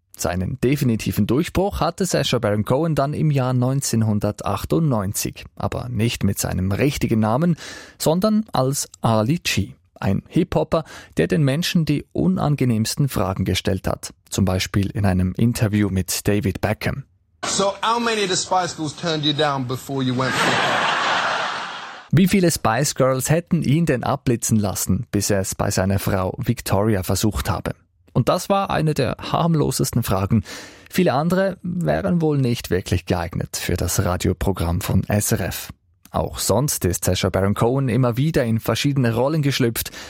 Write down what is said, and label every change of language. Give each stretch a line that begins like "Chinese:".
German: Seinen definitiven Durchbruch hatte Sacha Baron Cohen dann im Jahr 1998, aber nicht mit seinem richtigen Namen, sondern als Ali G, ein Hip-Hopper, der den Menschen die unangenehmsten Fragen gestellt hat, zum Beispiel in einem Interview mit David Beckham.
English: So, how many of the Spice Girls turned you down before you went?
German: Wie viele Spice Girls hätten ihn denn abblitzen lassen, bis er es bei seiner Frau Victoria versucht habe? Und das war eine der harmlosesten Fragen. Viele andere wären wohl nicht wirklich geeignet für das Radioprogramm von SRF. Auch sonst ist Sacha Baron Cohen immer wieder in verschiedene Rollen geschlüpft.